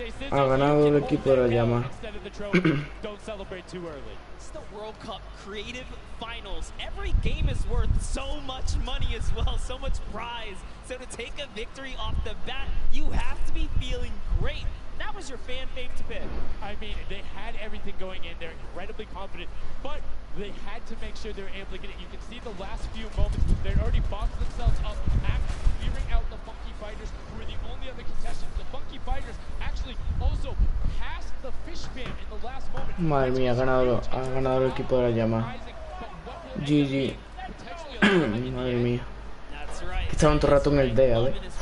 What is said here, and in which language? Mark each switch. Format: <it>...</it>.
<es>Ha ganado el equipo de la llama.</es> <en>It's the World Cup Creative Finals. Every game is worth so much money as well, so much prize. So to take a victory off the bat, you have to be feeling great. That was your fan fave to pick. I mean, they had everything going in. They're incredibly confident, but they had to make sure they were able to get it. You can see the last few moments, they'd already boxed themselves up after clearing out the Funky Fighters, who were the only other contestants. The Funky Fighters actually also passed the Fish Fam in the last moment.</en> <es>Madre mía, ha ganado el equipo de la llama. GG. Madre mía. Que estaban todo el rato en el D, a ver.</es>